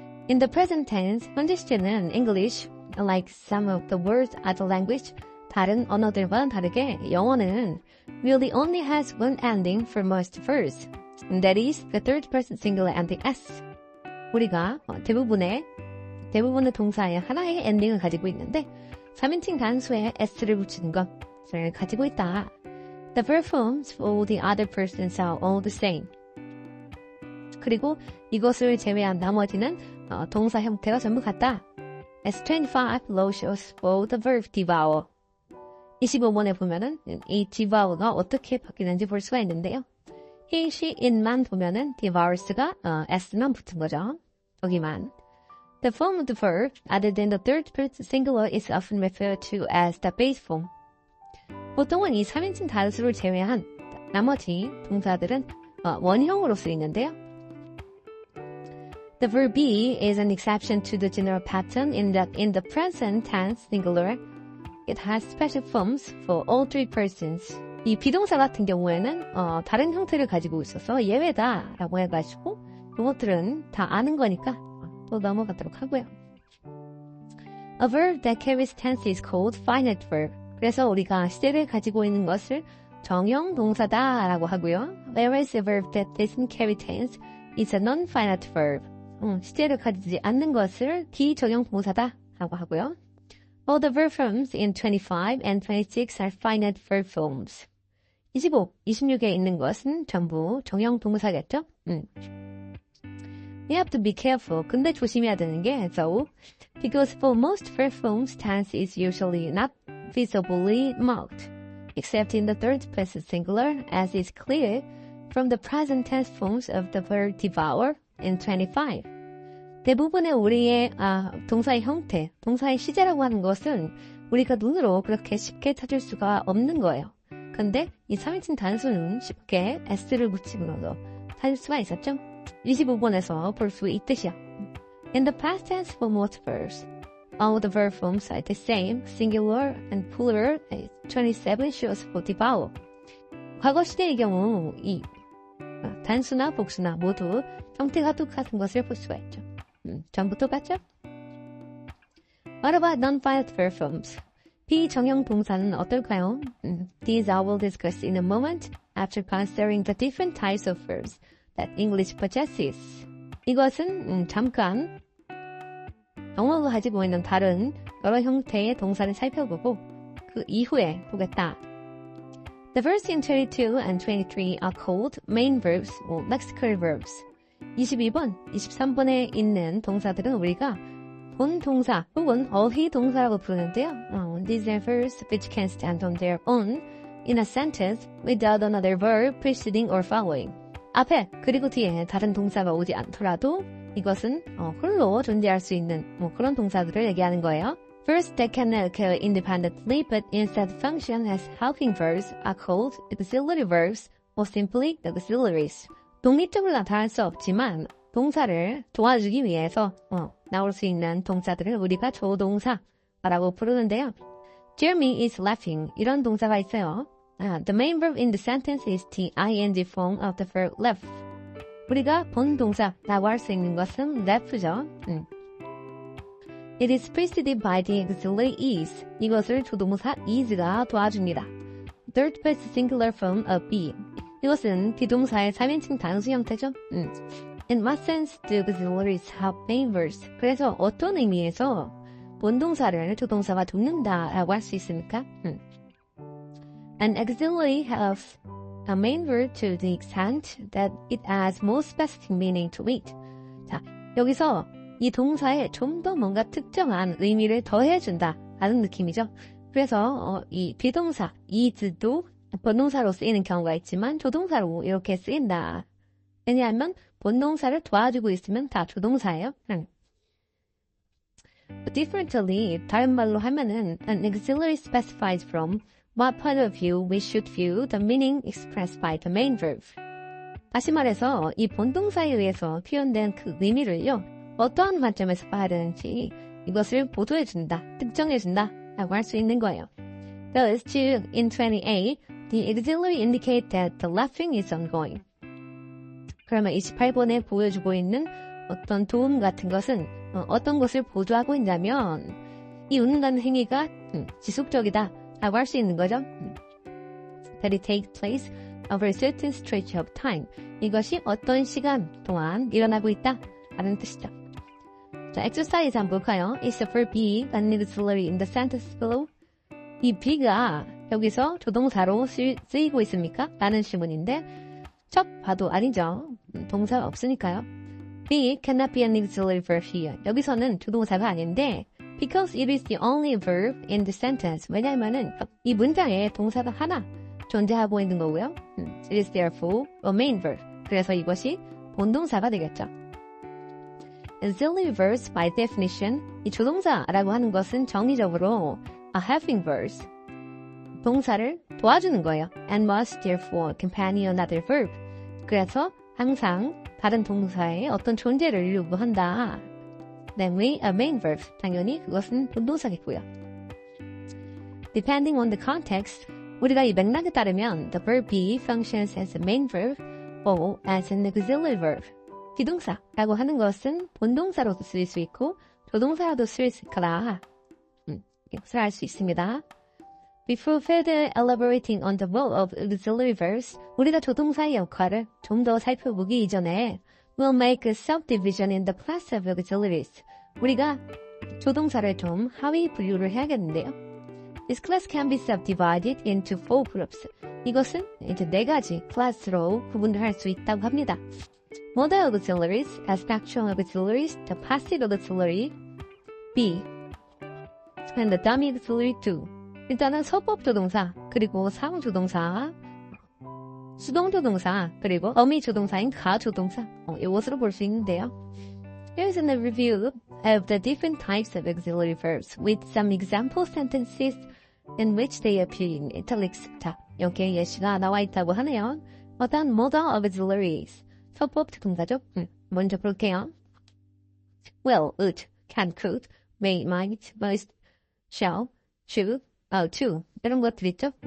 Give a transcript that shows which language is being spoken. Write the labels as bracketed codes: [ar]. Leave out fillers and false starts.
[en] In the present tense, [ko] 현재 시제는 [en] English, like some of the words other language, [ko] 다른 언어들과는 다르게 영어는 [en] really only has one ending for most verbs. And that is the third person singular ending s. [ko] 우리가 대부분의 동사에 하나의 엔딩을 가지고 있는데 3인칭 단수에 s를 붙이는 것을 가지고 있다. [en] The verb forms for the other persons are all the same. [ko] 그리고 이것을 제외한 나머지는 동사 형태가 전부 같다. [en] S25 below shows for the verb devour. [ko] 25번에 보면은 이 devour가 어떻게 바뀌는지 볼 수가 있는데요. he, she, it만 보면은 devours가 s만 붙은 거죠. 여기만. [en] The form of the verb, other than the third person singular, is often referred to as the base form. [ko] 보통은 이 3인칭 단수를 제외한 나머지 동사들은 원형으로 쓰이는데요. [en] The verb be is an exception to the general pattern in that in the present tense singular, it has special forms for all three persons. [ko] 이 비동사 같은 경우에는 다른 형태를 가지고 있어서 예외다라고 해가지고 이것들은 다 아는 거니까 또 넘어가도록 하고요. [en] A verb that carries tense is called finite verb. [ko] 그래서 우리가 시제를 가지고 있는 것을 정형 동사다라고 하고요. [en] Whereas a verb that doesn't carry tense is a non-finite verb. [ko] 시제를 가지지 않는 것을 비정형 동사다라고 하고요. [en] All the verb forms in 25 and 26 are finite verb forms. [ko] 25, 26에 있는 것은 전부 정형 동사겠죠? [en] We have to be careful. [ko] 근데 조심해야 되는 게 [en] so because for most verb forms tense is usually not visibly marked except in the third person singular as is clear from the present tense forms of the verb devour in 25. [ko] 대부분의 우리의 동사의 형태, 동사의 시제라고 하는 것은 우리가 눈으로 그렇게 쉽게 찾을 수가 없는 거예요. 근데 이 3인칭 단수는 쉽게 s를 붙이면서 찾을 수가 있었죠. 25번에서 볼 수 있듯이요. [en] In the past tense for most verbs, all the verb forms are the same, singular and plural. 27 shows for devour. [ko] 과거 시대의 경우 이 단수나 복수나 모두 형태가 똑같은 것을 볼 수가 있죠. 전부 똑같죠? [en] What about non-finite verb forms? [ko] 비정형 동사는 어떨까요? [en] These I will discuss in a moment after considering the different types of verbs that English possesses. [ko] 이것은 잠깐 영어가 가지고 있는 다른 여러 형태의 동사를 살펴보고 그 이후에 보겠다. [en] The verbs in 22 and 23 are called main verbs or lexical verbs. [ko] 22번, 23번에 있는 동사들은 우리가 본동사 혹은 어휘동사라고 부르는데요. [en] These are verbs which can stand on their own in a sentence without another verb preceding or following. [ko] 앞에 그리고 뒤에 다른 동사가 오지 않더라도 이것은 홀로 존재할 수 있는 그런 동사들을 얘기하는 거예요. [en] Verbs that can occur independently but instead function as helping verbs are called auxiliary verbs or simply auxiliaries. [ko] 독립적으로 나타날 수 없지만 동사를 도와주기 위해서 나올 수 있는 동사들을 우리가 조동사라고 부르는데요. [en] Jeremy is laughing. [ko] 이런 동사가 있어요. [en] The main verb in the sentence is the ing form of the verb laugh. [ko] 우리가 본동사라고 할 수 있는 것은 laugh죠. [en] It is preceded by the auxiliary is. [ko] 이것을 조동사 is가 도와줍니다. [en] Third person singular form of be. [ko] 이것은 비동사의 3인칭 단수 형태죠. [en] In what sense do auxiliaries help main verbs? [ko] 그래서 어떤 의미에서 본동사를 조동사가 돕는다라고 할 수 있습니까? [en] An auxiliary helps a main verb to the extent that it adds more specific meaning to it. [ko] 자, 여기서 이 동사에 좀 더 뭔가 특정한 의미를 더해준다라는 느낌이죠. 그래서 이 비동사 is도 본동사로 쓰이는 경우가 있지만 조동사로 이렇게 쓰인다. 왜냐하면 본동사를 도와주고 있으면 다 조동사예요. [en] Differently, [ko] 다른 말로 하면은 [en] an auxiliary specifies from what point of view we should view the meaning expressed by the main verb. [ko] 다시 말해서 이 본동사에 의해서 표현된 그 의미를요. 어떠한 관점에서 봐야 되는지 이것을 보도해준다, 특정해준다 라고 할 수 있는 거예요. [en] Thus, in 28, the auxiliary indicate that the laughing is ongoing. [ko] 그러면 28번에 보여주고 있는 어떤 도움 같은 것은 어떤 것을 보조하고 있냐면 이 웃는다는 행위가 지속적이다 라고 할 수 있는 거죠. [en] That it takes place over a certain stretch of time. [ko] 이것이 어떤 시간 동안 일어나고 있다 라는 뜻이죠. 자, exercise 한번 볼까요? [en] Is the verb be an auxiliary in the sentence below? [ko] 이 be가 여기서 조동사로 쓰이고 있습니까? 라는 질문인데 첫 봐도 아니죠. 동사가 없으니까요. [en] be cannot be an auxiliary verb here. [ko] 여기서는 조동사가 아닌데 [en] because it is the only verb in the sentence. [ko] 왜냐하면은 이 문장에 동사가 하나 존재하고 있는 거고요. [en] It is therefore a main verb. [ko] 그래서 이것이 본동사가 되겠죠. [en] Auxiliary verbs by definition, [ko] 이 조동사라고 하는 것은 정의적으로 [en] are helping verbs. [ko] 동사를 도와주는 거예요. [en] And must therefore accompany another verb. [ko] 그래서 항상 다른 동사의 어떤 존재를 요구한다. [en] namely a main verb. [ko] 당연히 그것은 본동사겠고요. [en] Depending on the context, [ko] 우리가 이 맥락에 따르면 [en] the verb be functions as a main verb or as an auxiliary verb. [ko] 비동사라고 하는 것은 본동사로도 쓰일 수 있고 조동사로도 쓰일 수 있거라. 이것을 알 수 있습니다. [en] Before further elaborating on the role of auxiliary verbs, [ko] 우리가 조동사의 역할을 좀 더 살펴보기 이전에 [en] we'll make a subdivision in the class of auxiliaries. [ko] 우리가 조동사를 좀 하위 분류를 해야겠는데요. [en] This class can be subdivided into 4 groups. [ko] 이것은 이제 4가지 클래스로 구분을 할 수 있다고 합니다. [en] Modal auxiliaries, aspectual auxiliaries, the passive auxiliary, B, and the dummy auxiliary 2. [ko] 일단은 서법 조동사, 그리고 사용 조동사, 수동 조동사, 그리고 어미 조동사인 가 조동사, 이것으로 볼 수 있는데요. [en] Here's a review of the different types of auxiliary verbs with some example sentences in which they appear in italics. [ko] 자, 여기에 예시가 나와 있다고 하네요. 어떤 modal auxiliaries, 서법 조동사죠? 먼저 볼게요. [en] Will, would, can, could, may, might, must, shall, should, to [ko] 이런 것들 있죠?